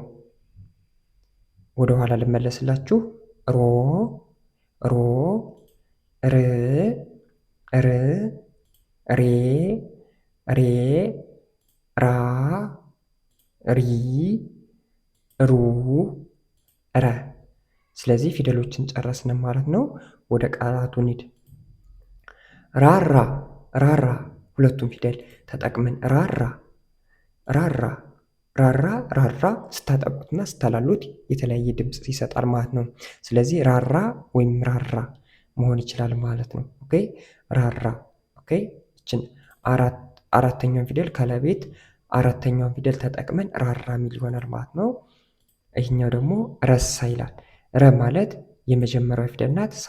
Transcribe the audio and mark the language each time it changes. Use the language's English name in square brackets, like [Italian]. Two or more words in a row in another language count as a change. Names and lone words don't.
[Amharic] ወደ ኋላ ልመለስላችሁ። ሮ ሮ ር ር ሬ ሬ ራ ሪ ሩ ረ። ስለዚህ ፊደሎችን ጨረስን ማለት ነው። ወደ ቃላቱ እንሂድ። ራራ ራራ። ሁለቱም ፊደል ተጠቅመን ራራ ራራ ራራ ራራ። ስታጠቁትና ስታላሉት የተለያየ ድምፅ ይሰጣል ማለት ነው። ስለዚህ ራራ ወይም ራራ መሆን ይችላል ማለት ነው። ኦኬ ራራ። ኦኬ ይችን አራተኛውን ፊደል ከለቤት አራተኛውን ፊደል ተጠቅመን ራራ የሚል ይሆናል ማለት ነው። ይህኛው ደግሞ ረሳ ይላል። ረ ማለት የመጀመሪያው ፊደል ናት። ሳ